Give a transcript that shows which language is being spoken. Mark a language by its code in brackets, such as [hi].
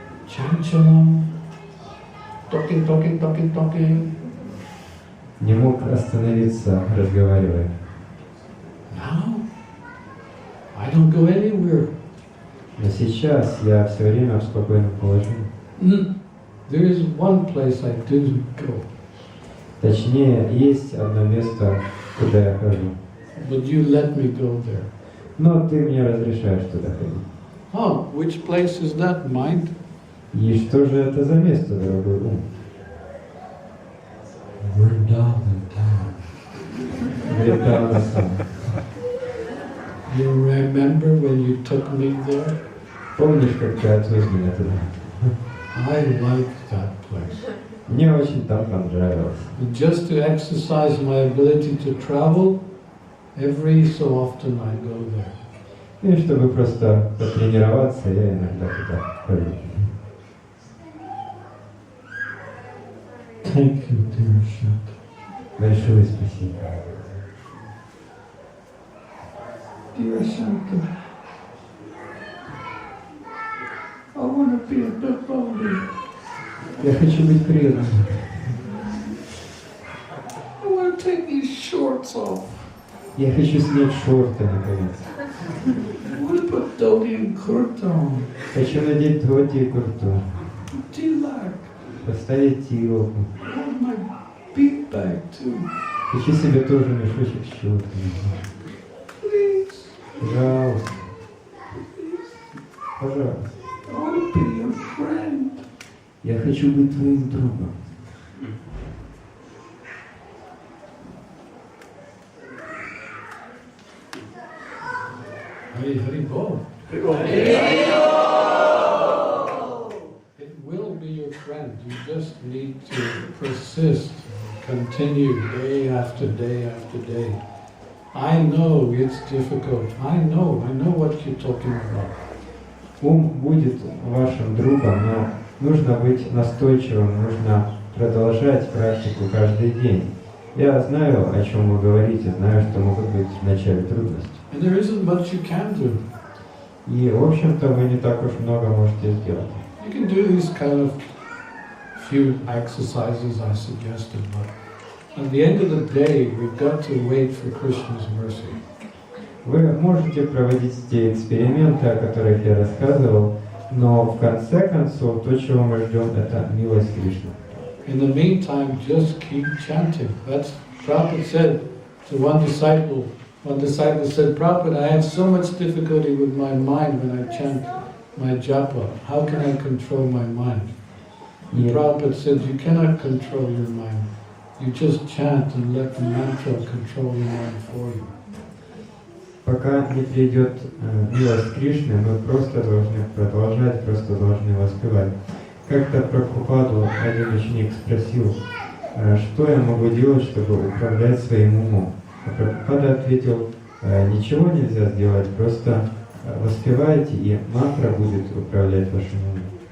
[en] Chanchalam. Talking. [ru] Не мог остановиться, разговаривая. [en] Now, I don't go anywhere. [ru] Но сейчас я все время в спокойном положении. [en] There is one place I do go. [ru] Точнее, есть одно место, куда я хожу. [en] But you let me go there. [ru] Но ты мне разрешаешь туда ходить. [en] Oh, which place is that, mind? [ru] И что же это за место, дорогой ум? [en] Vrindavan town. [ru] Вриндаван. [en] You remember when you took me there? [ru] Помнишь, как ты отвез меня туда? [en] I like that place. [ru] Мне очень там понравилось. [en] And just to exercise my ability to travel, every so often I go there. [ru] И чтобы просто потренироваться, я иногда туда хожу. [en] Thank you, Dhirashanta. [ru] Большое спасибо. [en] Dhirashanta, I want to be a devotee. [ru] Я хочу быть преданным. [en] I want to take these shorts off. [ru] Я хочу снять шорты, наконец. [en] I want to put dhoti and kurta on. [ru] Хочу надеть дхоти и курту. [en] Tilak. [ru] Поставить тилку. [en] I want my bead bag too. [ru] Хочу себе тоже мешочек с щетками. [en] Please. [ru] Пожалуйста. Пожалуйста. [en] I want to be your friend. [ru] Я хочу быть твоим другом. [en] Hari Bol. It will be your friend. You just need to persist, continue day after day after day. I know it's difficult. I know what you're talking about. [ru] Ум будет вашим другом, но нужно быть настойчивым, нужно продолжать практику каждый день. Я знаю, о чем вы говорите, знаю, что могут быть вначале трудности. [en] And there isn't much you can do. [ru] И, в общем-то, вы не так уж много можете сделать. [en] You can do these kind of few exercises I suggested, but at the end of the day, we've got to wait for Krishna's mercy. [ru] Вы можете проводить те эксперименты, о которых я рассказывал, Но в конце концов, то, чего мы ждем, это милость Кришны. [en] In the meantime, just keep chanting. That's Prabhupada said to one disciple. One disciple said, Prabhupada, I have so much difficulty with my mind when I chant my japa. How can I control my mind? And Prabhupada said, you cannot control your mind. You just chant and let the mantra control your mind for you. [ru] Пока не придет милость Кришны, мы просто должны продолжать, просто должны воспевать. Как-то Прабхупаду один ученик спросил, что я могу делать, чтобы управлять своим умом. А Прабхупада ответил, ничего нельзя сделать, просто воспевайте, и мантра будет управлять вашим умом.